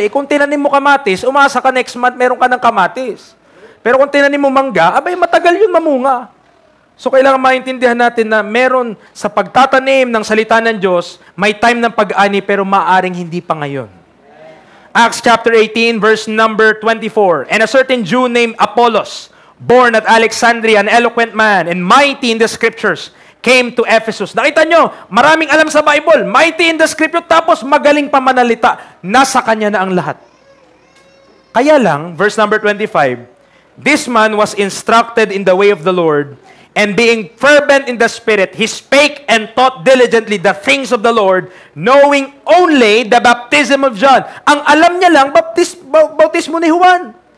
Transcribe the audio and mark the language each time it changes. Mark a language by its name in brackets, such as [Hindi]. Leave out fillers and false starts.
[Filipino] Eh kung tinanim mo kamatis, umasa ka next month, meron ka ng kamatis. Pero kung tinanim mo mangga, abay matagal yun mamunga. So kailangan maintindihan natin na meron sa pagtatanim ng salita ng Diyos, may time ng pag-ani pero maaring hindi pa ngayon. [English] Acts chapter 18, verse number 24. And a certain Jew named Apollos, born at Alexandria, an eloquent man and mighty in the scriptures, came to Ephesus. [Filipino] Nakita nyo, maraming alam sa Bible, [English] mighty in the scripture, [Filipino] tapos magaling pa manalita. Nasa kanya na ang lahat. Kaya lang, verse number 25, [English] this man was instructed in the way of the Lord, and being fervent in the Spirit, he spake and taught diligently the things of the Lord, knowing only the baptism of John. [Filipino] Ang alam niya lang, bautismo ni Juan.